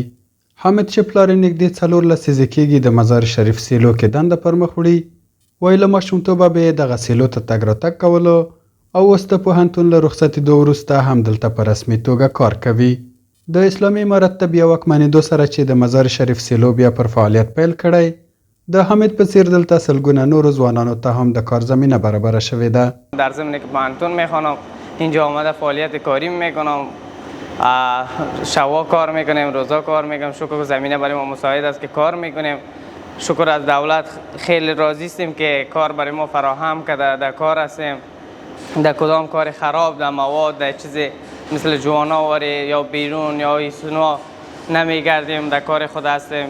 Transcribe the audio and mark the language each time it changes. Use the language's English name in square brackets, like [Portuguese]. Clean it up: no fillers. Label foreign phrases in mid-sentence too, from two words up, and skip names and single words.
[Pashto] حامد چې پلار یې نږدې 14 لسیزې کېږي د مزار شریف سیلو کې دنده پر مخ وړي، وایي له ماشومتوبه به یې دغه سیلو ته تګ راتګ کولو او اوس د پوهنتون له رخصتېدو وروسته هم دلته په رسمي توګه کار کوي. د اسلامي امارت د بیا واکمنېدو سره چې د مزار شریف سیلو بیا پر فعالیت پیل کړی، د حامد په څیر دلته سلګونه نورو ځوانانو ته هم د کار زمینه برابره شوې ده. [Persian] در ضمن که پوهنتون میخوانم اینجا آمده فعالیت کاری میکنم، شبا کار میکنیم، روزا کار میکنیم. شکر زمینه برای ما مساعد است که کار میکنیم. شکر از دولت خیلی راضی هستیم که کار برای ما فراهم کرده. در کار هستیم، در کدام کار خراب در مواد در چیزی مثل جواناوری یا بیرون یا ایسونو نمیگردیم، در کار خود هستیم.